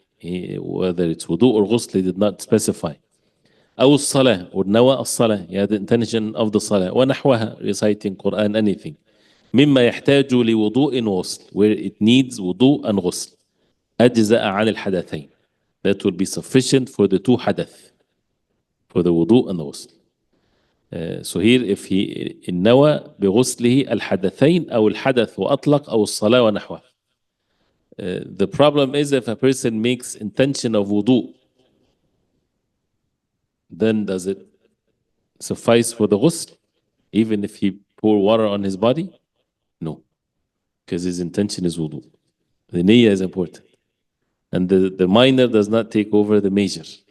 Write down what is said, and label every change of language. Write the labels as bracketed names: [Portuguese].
[English] Whether it's wudu or غسل, he did not specify. [Arabic] أو الصلاة [English] or [Arabic] نوى الصلاة, [English] he had the intention of the صلاة [Arabic] ونحوها, [English] reciting Quran, anything. [Arabic] مما يحتاج لوضوء وغسل, [English] where it needs wudu and غسل. [Arabic] أجزاء عن الحدثين. [English] That will be sufficient for the two حدث, for the wudu and the غسل. So here if he [Arabic] نوى بغسله الحدثين أو الحدث وأطلق أو الصلاة ونحوها. [English] The problem is if a person makes intention of wudu, then does it suffice for the ghusl even if he pour water on his body? No, because his intention is wudu. The niyyah is important, and the minor does not take over the major.